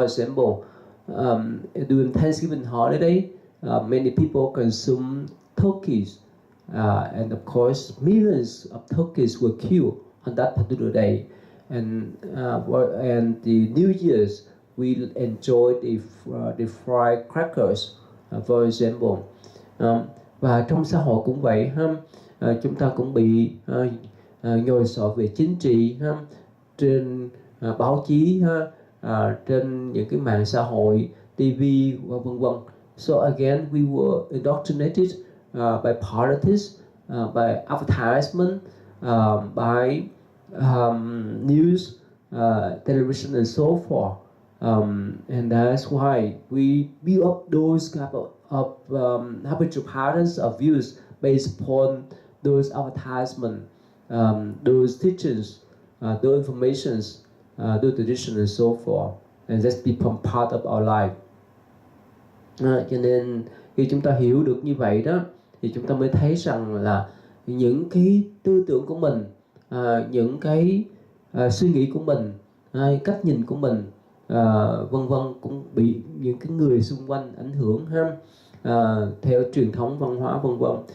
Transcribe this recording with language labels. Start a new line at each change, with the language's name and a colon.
English: For example, during Thanksgiving holiday, many people consume turkeys, and of course millions of turkeys were killed on that particular day. And the New Year's, we enjoy the fried crackers, for example.
Vietnamese: Và trong xã hội cũng vậy chúng ta cũng bị nhồi sọ về chính trị trên báo chí trên những cái mạng xã hội, TV và vân vân.
English: So again, we were indoctrinated by politics, by advertisement, by news, television, and so forth. And that's why we build up those kind of habitual patterns of views based upon those advertisements, those teachings, those informations, those traditions, and so forth. And that's become part of our life.
Vietnamese: Cho nên khi chúng ta hiểu được như vậy đó, thì chúng ta mới thấy rằng là những cái tư tưởng của mình, những cái suy nghĩ của mình, cách nhìn của mình, vân vân, cũng bị những cái người xung quanh ảnh hưởng theo truyền thống văn hóa vân vân.